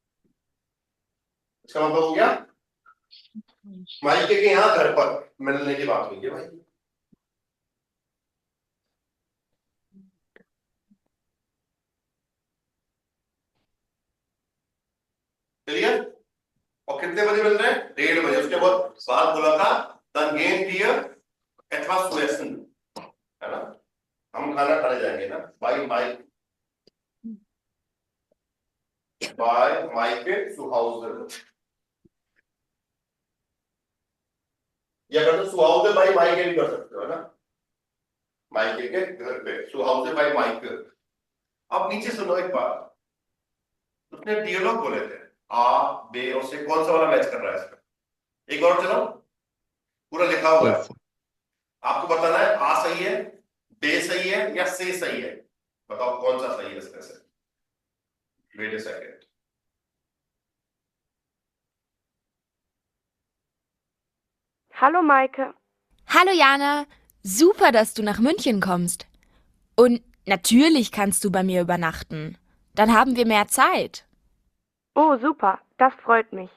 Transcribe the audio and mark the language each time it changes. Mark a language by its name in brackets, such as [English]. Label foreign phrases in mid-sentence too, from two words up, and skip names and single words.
[Hindi] इसका मतलब हो गया माइके के यहाँ घर पर मिलने की बात हुई है भाई। क्लियर? और कितने बजे मिल रहे हैं? 1:30 बजे। उसके बाद बोला था [German] dann gehen wir etwas zu essen, [Hindi] है ना, हम खाना खाने जाएंगे ना, [German] by Maike zu Hause, [Hindi] या कर तो [German] zu Hause by Maike [Hindi] भी कर सकते हो ना, माइके के घर पे, [German] zu Hause by Maike। [Hindi] अब नीचे सुनो एक बात, उसने डियलॉग बोले थे आ बे और से, कौन सा वाला मैच कर रहा है इसमें? एक और चलो, पूरा लिखा हुआ है, आपको बताना है आ सही है, बे सही है या से सही है, बताओ कौन सा सही है इसमें से। [English] wait a second, [German] Hallo Maike. Hallo Jana, super, dass du nach München kommst. Und natürlich kannst du bei mir übernachten. Dann haben wir mehr Zeit. Oh, super, das freut mich.